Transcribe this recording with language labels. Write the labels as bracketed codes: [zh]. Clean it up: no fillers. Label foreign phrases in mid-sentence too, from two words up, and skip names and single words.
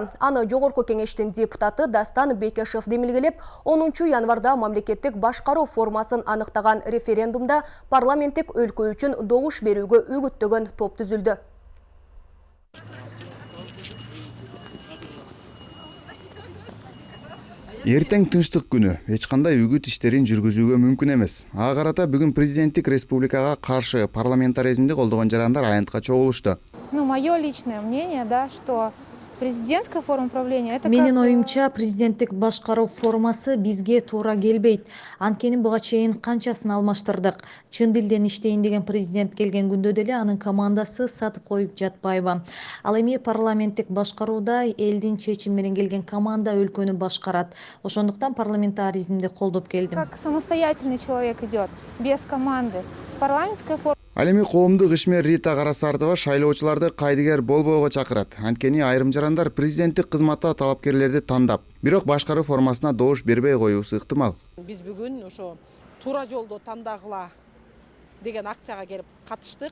[ky] Аны Жогорку кеңештин депутаты Дастан Бекешев демилгелеп, 10 январда мамлекеттик башкаруу формасын аныктаган референдумда парламенттик өлкө үчүн добуш берүүгө үгүттөгөн топ түзүлдү. Эртең тынчтык күнү, эч кандай үгүт иштерин жүргүзүүгө мүмкүн эмес. Ага карата бүгүн президенттик республикага каршы парламентаризмди колдогон жарандар аянтка чогулушту. [ru] Мое личное мнение, да, что президентская форма управления это [ky] Менин оюмча президенттик башкаруу формасы бизге туура келбейт. Анткени буга чейин канчасын алмаштырдык. Чын дилден иштейин деген президент келген күндө деле анын командасы сатып коюп жатпайбы. Ал эми парламенттик башкарууда элдин чечими менен келген команда өлкөнү башкарат. Ошондуктан парламентаризмди колдоп келдим. [ru] как самостоятельный человек идет, без команды. Парламентская форма. [ky] Ал эми коомдук ишмер Рита Карасартова шайлоочуларды кайдыгер болбоого чакырат. Анткени айрым жарандар президенттик кызматта талапкерлерди тандап, бирок башкаруу формасына добуш бербей коюусу ыктымал. Биз бүгүн ошо туура жолдо тандагыла деген акцияга келип катыштык.